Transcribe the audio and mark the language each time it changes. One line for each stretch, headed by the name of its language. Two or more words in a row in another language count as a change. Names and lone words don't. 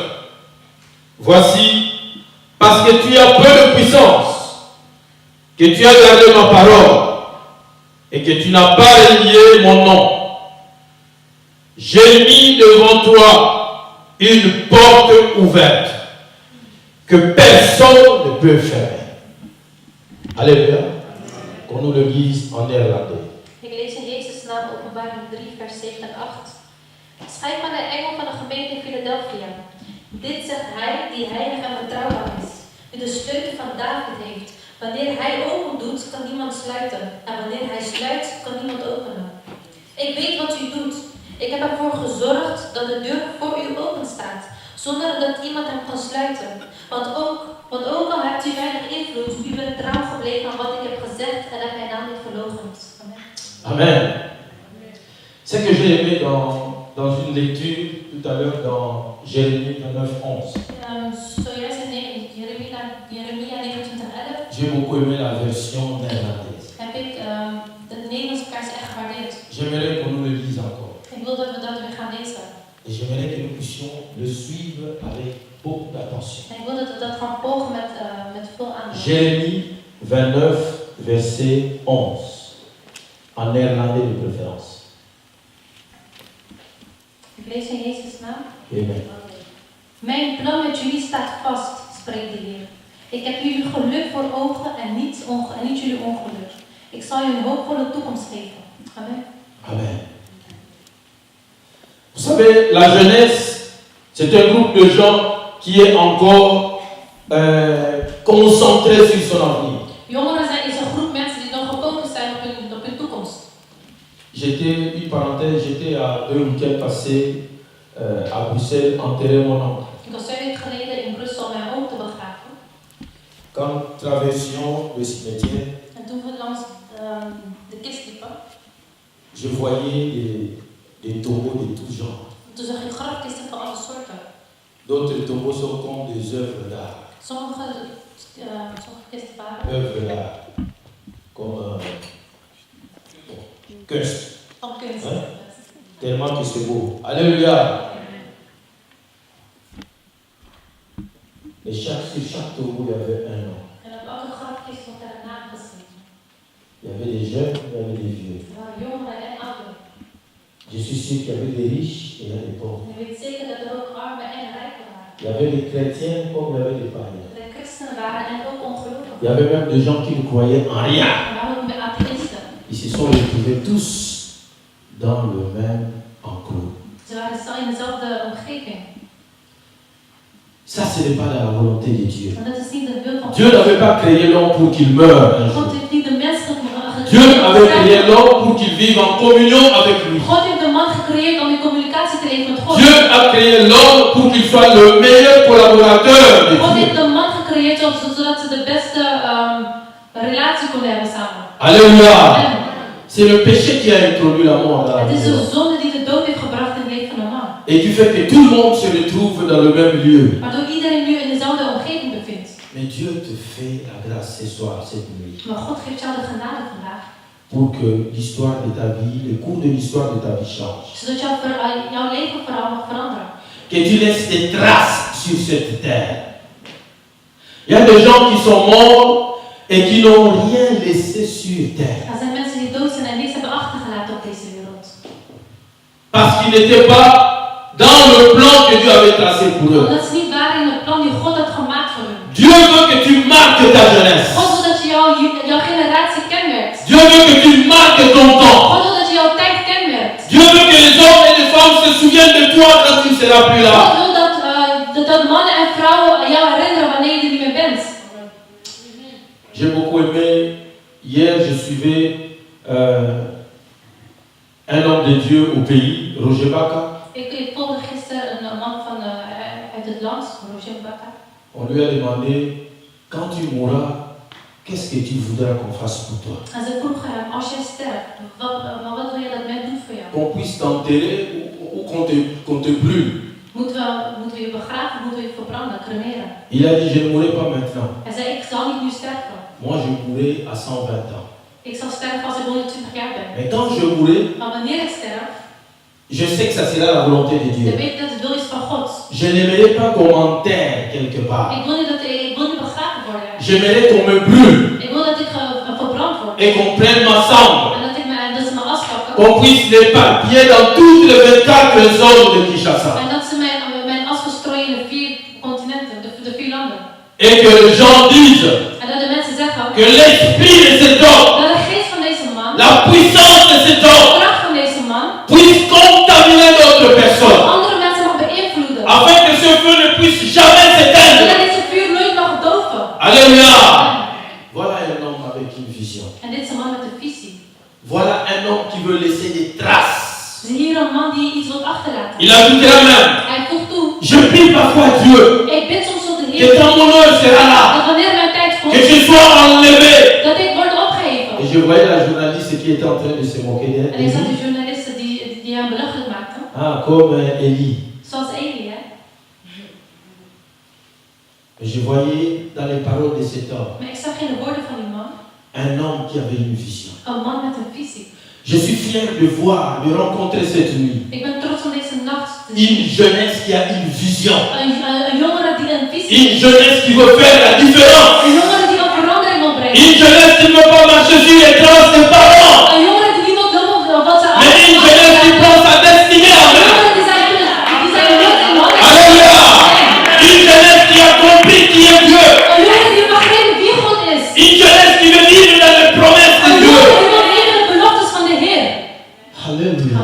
French: Voici, parce que tu as peu de puissance, que tu as gardé ma parole et que tu n'as pas renié mon nom. J'ai mis devant toi une porte ouverte que personne ne peut fermer. Alléluia. Qu'on nous le dise en néerlandais.
Dutch: Ik lees in Jezus' naam Openbaring 3, vers 7 en 8. Schrijf aan de engel van de gemeente in Philadelphia. Dit zegt hij die heilig en betrouwbaar is, die de sleutel van David heeft. Wanneer hij open doet, kan niemand sluiten. En wanneer hij sluit, kan niemand openen. Ik weet wat u doet. Ik heb ervoor gezorgd dat de deur voor u open staat, zonder dat iemand hem kan sluiten. Want ook al hebt u weinig invloed, u bent trouw gebleven aan wat ik heb gezegd en hebt mijn naam niet verloochend. Amen. Amen.
French: Ce que j'ai aimé dans une lecture tout à l'heure dans Jérémie 29, 11.
Dutch: Zojuist in Jeremia 29:11
French: J'ai beaucoup aimé la version néerlandaise.
Dutch: heb ik de Nederlandse vers echt gewaardeerd.
French: J'aimerais qu'on nous le lise encore.
Dutch: Ik wil dat we dat weer gaan lezen.
French: Et j'aimerais que nous puissions le suivre avec beaucoup d'attention.
Dutch: En ik wil dat we dat gaan volgen met veel aandacht.
French: Jérémie 29, verset 11. En néerlandais de préférence.
Dutch: Ik lees in Jezus' naam. Amen. Mijn plan met jullie staat vast, spreekt de Heer. Ik heb jullie geluk voor ogen en niet jullie ongeluk. Ik zal je een hoopvolle toekomst geven. Amen. Amen.
French: Vous savez, la jeunesse, c'est un groupe de gens qui est encore concentré sur son avenir.
Dutch: Jongeren is een groep mensen die nog gefocust zijn op hun toekomst.
French: J'étais, une parenthèse, j'étais à 2 week-ends passés à Bruxelles enterrer mon oncle.
Dutch: Ik was 2 weken geleden in Brussel mijn oom te begraven.
French: Quand nous traversions le cimetière,
Dutch: En toen we langs de kist liepen,
French: je voyais des tombeaux de tout genre.
Dutch: toen zag ik grafkisten van alle soorten.
French: D'autres tombeaux sont comme des œuvres d'art.
Dutch: Sommige kisten waren
French: Œuvres d'art. Comme kunst.
Dutch: van kunst.
French: Hein? Tellement que c'est beau. Alléluia. Et sur chaque tombeau, il y avait un nom.
Dutch: En op elke grafkist stond er een naam geschreven.
French: Il y avait des jeunes, il y avait des vieux.
Dutch: Er waren jongeren en ouderen.
French: Je suis sûr qu'il y avait des riches et il y avait des pauvres.
Dutch: En je weet zeker dat er ook armen en rijken waren.
French: Il y avait des chrétiens comme il y avait des païens.
Dutch: Dat er christenen waren en ook ongelovigen.
French: Il y avait même des gens qui ne croyaient en rien.
Dutch: Er waren ook met atheïsten.
French: Ils se sont retrouvés tous dans le même enclos.
Dutch: Ze waren in dezelfde omgeving.
French: Ça, ce n'est pas la volonté de Dieu.
Dutch: Maar dat is niet de wil van
French: Dieu n'avait pas créé l'homme pour qu'il meure un jour.
Dutch: God heeft niet de mens
French: Dieu avait créé l'homme pour qu'il vive en communion avec lui.
Dutch: God heeft de man gecreëerd om in communicatie te leven met God.
French: Dieu a créé l'homme pour qu'il soit le meilleur collaborateur de
Dutch: God heeft
French: Dieu.
Dutch: de man gecreëerd zodat ze de beste relatie konden hebben samen.
French: Alléluia. Amen. C'est le péché qui a introduit la mort dans la
Dutch: Het is
French: vie.
Dutch: de zonde die de dood heeft gebracht in het leven van een man.
French: Et qui fait que tout le monde se retrouve dans le même lieu.
Dutch: Waardoor iedereen nu in dezelfde omgeving bevindt.
French: Mais Dieu te fait la grâce ce soir, cette nuit,
Dutch: Maar God geeft jou de genade vandaag
French: pour que l'histoire de ta vie, le cours de l'histoire de ta vie change.
Dutch: Zodat jouw leven vooral mag veranderen.
French: Que tu laisses des traces sur cette terre. Il y a des gens qui sont morts et qui n'ont rien laissé sur terre.
Dutch: Er zijn mensen die dood zijn en niets hebben achtergelaten op deze wereld.
French: Parce qu'ils n'étaient pas dans le plan que Dieu avait tracé pour eux.
Dutch: Omdat ze niet waren in het plan die God had gemaakt voor hun.
French: Dieu veut que tu marques ta jeunesse.
Dutch: God wil dat je jouw generatie kenmerkt.
French: Dieu veut que tu marques ton temps.
Dutch: God wil dat je jouw tijd kenmerkt.
French: Dieu veut que les hommes et les femmes se souviennent de toi quand tu ne seras plus là.
Dutch: God wil dat mannen en vrouwen jou herinneren wanneer je er niet meer bent.
French: J'ai beaucoup aimé, hier je suivais un homme de Dieu au pays, Roger Baka.
Dutch: Ik volgde gisteren een man uit het land, Roger Baka.
French: On lui a demandé, quand tu mourras, qu'est-ce que tu voudras qu'on fasse pour toi?
Dutch: En ze vroegen hem, als jij sterft, wat wil je dat men doet voor jou?
French: Qu'on puisse t'enterrer ou qu'on te brûle.
Dutch: Moeten we je begraven, moeten we je verbranden, cremeren?
French: Il a dit, je ne mourrai pas maintenant.
Dutch: Hij zei, ik zal niet nu sterven.
French: Moi, je mourrai à 120 ans.
Dutch: Ik zal sterven als ik 120 jaar ben.
French: Mais quand je mourrai,
Dutch: Maar wanneer ik sterf,
French: je sais que ça sera la volonté de
Dutch: dan
French: Dieu.
Dutch: weet ik dat het wil is van God.
French: Je n'aimerais pas qu'on m'enterre quelque part.
Dutch: Ik wil niet begraven worden.
French: J'aimerais qu'on me brûle
Dutch: Ik wil dat ik verbrand word.
French: et qu'on prenne ma cendre.
Dutch: En dat ze mijn as pakken.
French: Qu'on puisse l'éparpiller dans toutes les 24 zones de Kinshasa.
Dutch: En dat ze mijn as verstrooien in de 4 continenten, de 4 landen.
French: Et que les gens disent
Dutch: En dat de mensen zeggen
French: que l'esprit de cet homme,
Dutch: dat de geest van deze man,
French: la puissance de cet
Dutch: de
French: homme,
Dutch: kracht van deze man,
French: puisse contaminer d'autres personnes.
Dutch: andere mensen mag beïnvloeden.
French: Afin que ce feu ne puisse jamais s'éteindre.
Dutch: Zodat deze vuur nooit mag doven.
French: Alléluia. Voilà un homme avec une vision.
Dutch: En dit is een man met een visie.
French: Voilà un homme qui veut laisser des traces.
Dutch: Zie hier een man die iets wil achterlaten.
French: Il ajoutera même,
Dutch: Hij voegt toe.
French: je prie parfois à Dieu
Dutch: Ik bid soms tot de
French: que
Dutch: Heer
French: quand mon heure sera là,
Dutch: dat wanneer mijn tijd
French: que
Dutch: komt,
French: je sois enlevé.
Dutch: dat ik word opgeheven.
French: Et je voyais la journaliste qui était en train de se moquer
Dutch: En ik zag
French: d'elle.
Dutch: de journalisten die hem belachelijk maakten.
French: Ah, comme Élie.
Dutch: Zoals Eli, hè.
French: Je voyais dans les paroles de cet homme
Dutch: Maar ik zag in de woorden van die man
French: un homme qui avait une vision.
Dutch: een man met een visie.
French: Je suis fier de voir, de rencontrer cette nuit
Dutch: Ik ben trots om deze nacht te zien.
French: une jeunesse qui a une vision.
Dutch: Een jongere die een visie
French: Une jeunesse qui veut faire la différence.
Dutch: Een jongere die een verandering wil brengen.
French: Une jeunesse qui ne veut pas marcher sur les traces des parents.
Dutch: Een jongere die niet wil doen wat ze
French: Mais une jeunesse qui prend sa destinée en
Dutch: Een
French: main.
Dutch: jongere die zijn lot in handen.
French: Alléluia. Une jeunesse qui a compris qui est Dieu.
Dutch: Een jongere die begrijpt wie God is.
French: Une jeunesse qui veut vivre dans les promesses de
Dutch: Een
French: Dieu.
Dutch: jongere die wil leven in de beloftes van de Heer.
French: Alléluia.